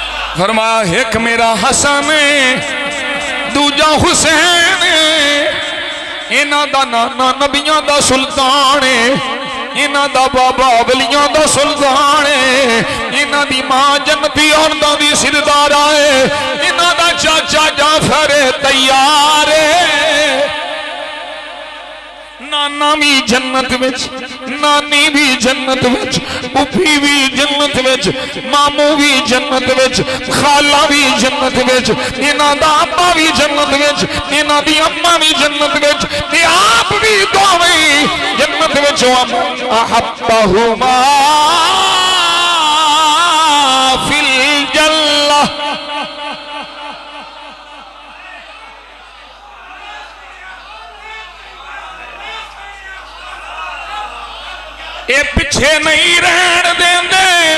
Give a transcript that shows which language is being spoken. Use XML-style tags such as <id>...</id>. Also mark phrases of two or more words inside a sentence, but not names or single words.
<pa>فرمایا ایک میرا حسن دوجا حسین انہاں دا نانا نبیاں دا سلطان انہاں دا بابا ولیاں دا سلطان انہاں دی ماں جنتی عورتاں دی سردار ہے انہاں دا چاچا جعفر تیار نانا بھی جنت وچ نانی بھی جنت وچ پھوپھی بھی جنت وچ ماموں بھی جنت وچ خالہ بھی جنت وچ انہاں دا ابا بھی جنت وچ انہاں دی اماں بھی جنت وچ تے آپ بھی دوویں جنت وچ احبہما</pa> <ar>فی الجنہ</ar> <pa>اے پچھے نہیں رہن دیں دے</pa>